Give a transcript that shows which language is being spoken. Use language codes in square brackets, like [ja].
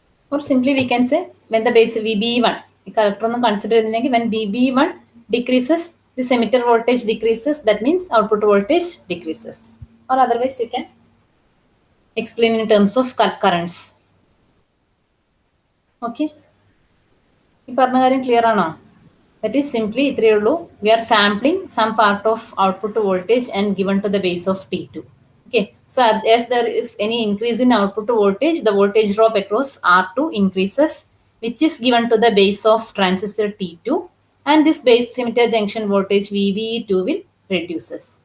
[en] Or simply we can say when the base VBE1, consider when VBE1 decreases, this emitter voltage decreases, that means output voltage decreases. or otherwise you can explain in terms of currents. [ml] Okay, ഈ പറഞ്ഞ കാര്യം clear ആണോ? [en] That is simply [ml] ഇത്രയേ ഉള്ളൂ. [en] We are sampling some part of output voltage and given to the base of T2. Okay, so as there is any increase in output voltage, the voltage drop across R2 increases, which is given to the base of transistor T2, and this base emitter junction voltage VBE2 will reduces.